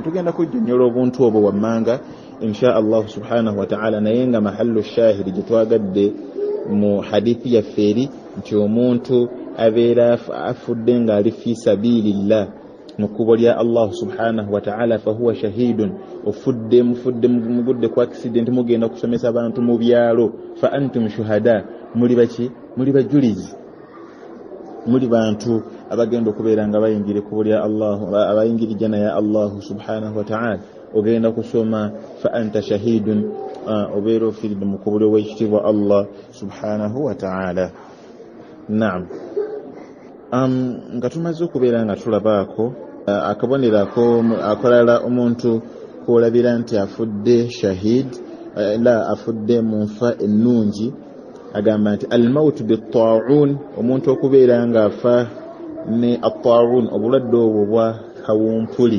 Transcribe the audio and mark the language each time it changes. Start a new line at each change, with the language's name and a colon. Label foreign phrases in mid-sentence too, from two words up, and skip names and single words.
Ganda: tugenda kujjunyola obuntu obwo wammanga
Arabic: إن شاء الله سبحانه وتعالى,
Ganda: naye nga mahallu shahidi gyetwagadde mu hadithi yaffe eri nti omuntu abeera afudde ng'ali
Arabic: في سبيل الله
Ganda: mu kkubo lya
Arabic: الله سبحانه وتعالى فهو شهيد,
Ganda: ofudde mugudde ku accident, mugenda kusomesa abantu mu byalo,
Arabic: فأنتم شهداء,
Ganda: muli baki? muli bajulizi, muli bantu abagenda okubeera nga bayingira ekkubo lya Allah, abayingira jana ya
Arabic: الله سبحانه وتعالى.
Ganda: ogenda kusoma
Arabic: فأنت شهيد,
Ganda: obeera ofiiridde mu kkubo ly'owekitiibwa
Arabic: الله سبحانه وتعالى.
Ganda: naam, nga tumaze okubeera nga tulabaako akabonero akalala omuntu kwolabira nti afudde shahid afudde mu nfa ennungi, agamba nti
Arabic: الموت بالطاعون,
Ganda: omuntu okubeera nga afa ne atta'un, obulwadde obwo bwa kawumpuli.